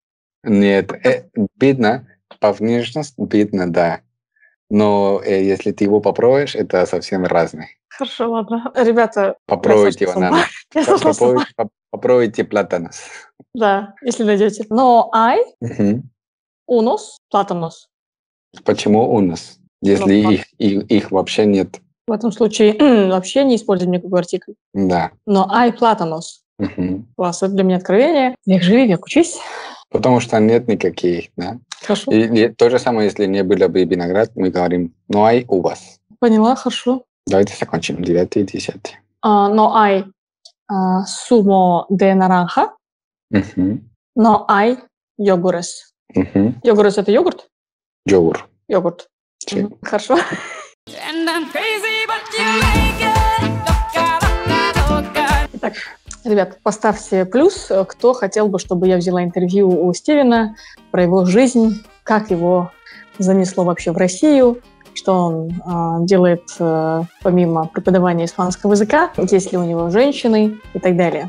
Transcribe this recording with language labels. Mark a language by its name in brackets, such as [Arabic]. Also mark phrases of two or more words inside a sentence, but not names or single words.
[Russian] Нет, видно, по внешности видно, да. Но если ты его попробуешь, это совсем разное. Хорошо, ладно. Ребята, Попробуйте я сошла с ума. бананы. Я сошла с ума. Попробуйте платанос. Да, если найдете. Но hay Мгм. [Spanish] unos plátanos. [Russian] Почему у нас? Если Ну, их вообще нет. В этом случае вообще не используем никакой артикль. Да. Но [Spanish] hay plátanos. Мгм. [Russian] Класс, это для меня откровение. Век живи, век учись. Потому что нет никаких, да. Хорошо. И то же самое, если не было бы виноград, мы говорим, [Spanish] no hay uvas. [Russian] Поняла, хорошо. Давайте закончим. 9 и 10. [Spanish] No hay zumo de naranja. Мгм. No hay yogures. Мгм. [Russian] Йогурес – это йогурт? Йогурт. Йогурт. [Spanish] Sí. [Russian] Мгм. Хорошо. [English] And I'm crazy, but you make it. [Spanish] Loca. [Russian] Итак, ребят, поставьте плюс, кто хотел бы, чтобы я взяла интервью у Стивена про его жизнь, как его занесло вообще в Россию, что он делает помимо преподавания испанского языка, есть ли у него женщины и так далее.